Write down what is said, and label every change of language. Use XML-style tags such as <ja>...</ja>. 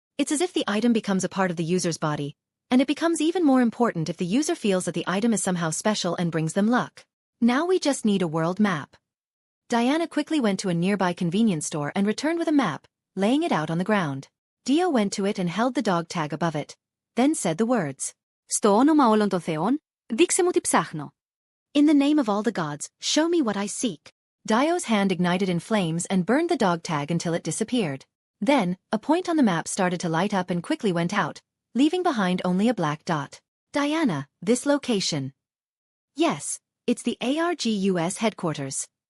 <en>It's as if the item becomes a part of the user's body, and it becomes even more important if the user feels that the item is somehow special and brings them luck. Now we just need a world map. Diana quickly went to a nearby convenience store and returned with a map, laying it out on the ground. Dio went to it and held the dog tag above it, then said the words.</en> <el>Στο όνομα όλων των θεών, δείξε μου τι ψάχνω.</el> <en>In the name of all the gods, show me what I seek. Dio's hand ignited in flames and burned the dog tag until it disappeared. Then, a point on the map started to light up and quickly went out, leaving behind only a black dot. Diana, this location. Yes, it's the ARGUS headquarters.</en>